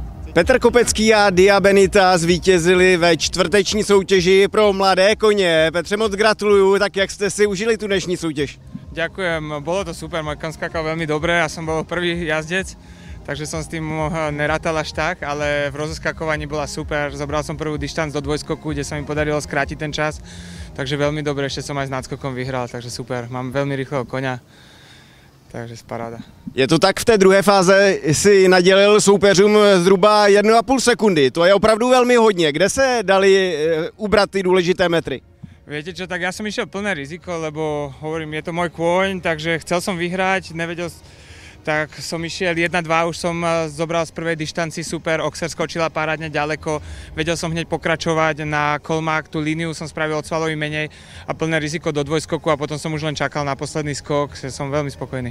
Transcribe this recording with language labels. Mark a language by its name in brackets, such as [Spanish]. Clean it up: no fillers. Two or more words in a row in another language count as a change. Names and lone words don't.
[Czech] Petr Kopecký a Dia Benita zvítězili ve čtvrteční soutěži pro mladé koně. Petře, moc gratuluju, tak jak jste si užili tu dnešní soutěž? [Slovak] Ďakujem, bolo to super, môj kon skákal veľmi dobre, ja som bol prvý jazdec, takže som s tým nerátal až tak, ale v rozeskakovaní bola super, zobral som prvú dištanc do dvojskoku, kde sa mi podarilo skrátiť ten čas, takže veľmi dobre, ešte som aj s náskokom vyhral, takže super, mám veľmi rýchleho koňa, takže paráda. [Czech] Je to tak, v té druhé fáze si nadělil soupeřům zhruba 1,5 sekundy, to je opravdu velmi hodně, kde se dali ubrat ty důležité metry? [Slovak] Viete čo, tak ja som išiel plné riziko, lebo hovorím, je to môj kôň, takže chcel som vyhrať, nevedel, tak som išiel 1-2, už som zobral z prvej dištanci super, Oxer skočila parádne ďaleko, vedel som hneď pokračovať na kolmák, tú líniu som spravil od svalový menej a plné riziko do dvojskoku a potom som už len čakal na posledný skok, že som veľmi spokojný.